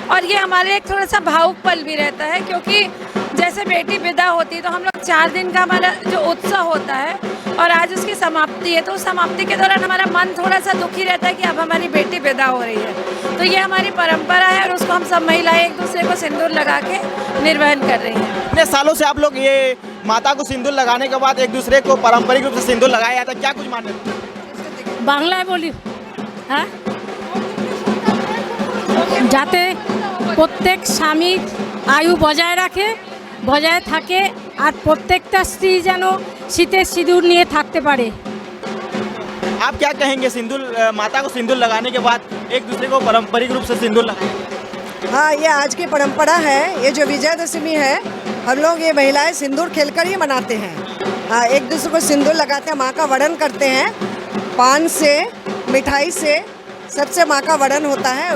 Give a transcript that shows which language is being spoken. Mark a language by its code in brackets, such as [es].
[hi] और ये हमारे एक थोड़ा सा भावुक पल भी रहता है, क्योंकि जैसे बेटी विदा होती है तो हम लोग 4 दिन का हमारा जो उत्सव होता है और आज उसकी समाप्ति है, तो उस समाप्ति के दौरान हमारा मन थोड़ा सा दुखी रहता है कि अब हमारी बेटी विदा हो रही है। तो ये हमारी परंपरा है और उसको हम सब महिलाएं एक दूसरे को सिंदूर लगा के निर्वहन कर रही हैं। कितने सालों से आप लोग ये माता को सिंदूर लगाने के बाद एक दूसरे को पारंपरिक रूप से सिंदूर लगाया जाता है, क्या कुछ मान्यता? [bn] বাংলায় বলি হ্যাঁ যাতে প্রত্যেক স্বামী আয়ু বজায় রাখে, বজায় থাকে আর প্রত্যেকটা স্ত্রী যেন শীতের সিঁদুর নিয়ে থাকতে পারে। [hi] आप क्या कहेंगे सिंदूर माता को सिंदूर लगाने के बाद एक दूसरे को पारंपरिक रूप से सिंदूर लगाया? हाँ, ये आज की परंपरा है। ये जो विजयदशमी है, हम लोग ये महिलाएं सिंदूर खेलकर ही मनाते हैं। हाँ, एक दूसरे को सिंदूर लगाते हैं, माँ का वरण करते हैं, पान से, मिठाई से, सबसे माँ का वरण होता है।